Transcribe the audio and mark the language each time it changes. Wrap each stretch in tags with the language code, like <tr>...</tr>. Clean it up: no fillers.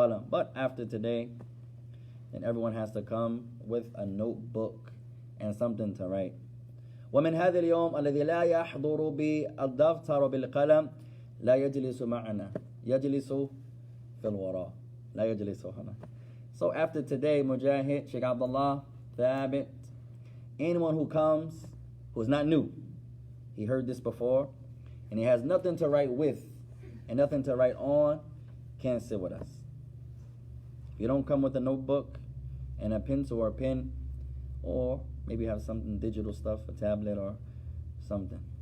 <en>But after today, then everyone has to come with a notebook and something to write.</en> <ar>ومن هذا اليوم الذي لا يحضر بالدفتر وبالقلم لا يجلس معنا، يجلس في الوراء، لا يجلس هنا.</ar> <en>So after today, Mujahid, Sheikh Abdullah, Thabit, anyone who comes who's not new, he heard this before, and he has nothing to write with and nothing to write on, can't sit with us. If you don't come with a notebook and a pencil or a pen, or maybe have something digital stuff, a tablet or something.</en>